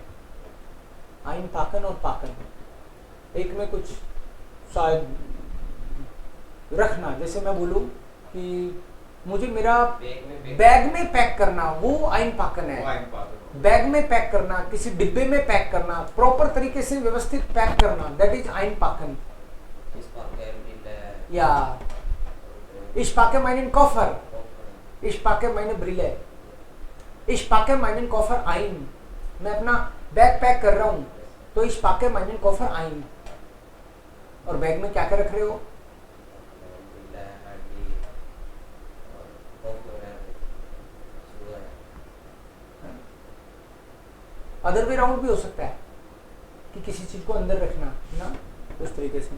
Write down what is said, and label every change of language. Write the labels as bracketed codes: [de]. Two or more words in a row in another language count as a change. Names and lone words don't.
[de] einpacken [hi] और पाकन, एक में कुछ शायद रखना, जैसे मैं बोलूं कि मुझे मेरा बैग में पैक करना, वो [de] einpacken [hi] है. बैग में पैक करना, किसी डिब्बे में पैक करना, प्रॉपर तरीके से व्यवस्थित पैक करना, [en] that is [de] einpacken. या ich packe meinen Koffer, ich packe meine Brille, ich packe meinen Koffer ein. [hi] मैं अपना बैग पैक कर रहा हूँ तो [de] ich packe meinen Koffer ein. [hi] और बैग में क्या क्या रख रहे हो? [en] other way round [hi] भी हो सकता है कि किसी चीज को अंदर रखना ना, उस तरीके से.